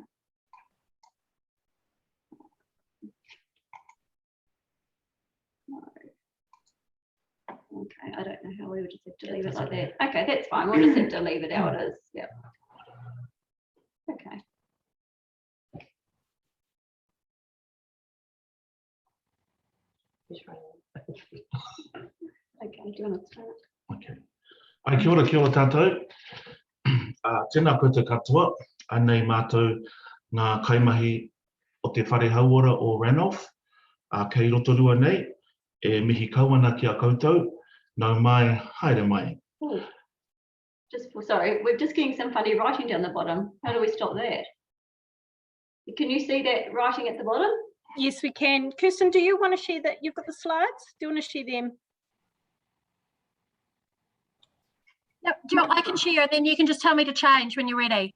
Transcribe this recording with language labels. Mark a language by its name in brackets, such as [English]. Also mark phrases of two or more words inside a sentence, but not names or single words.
[English] Okay, I don't know how we would just have to leave it like that. Okay, that's fine. We'll just have to leave it how it is. Yep. Okay. Okay, do you want to start? [Māori] Okay. Ai kia ora tātou. Tēnā koutou katoa, anei mātou ngā kaimahi o te whare hauora o Ranolph. Kei rotorua nei, e mihi kauana ki a koutou, nau mai, haere mai. Ooh. [English] Sorry, we're just getting some funny writing down the bottom. How do we stop that? Can you see that writing at the bottom? Yes, we can. Kirsten, do you want to share that? You've got the slides. Do you want to share them? Yep, I can share, then you can just tell me to change when you're ready.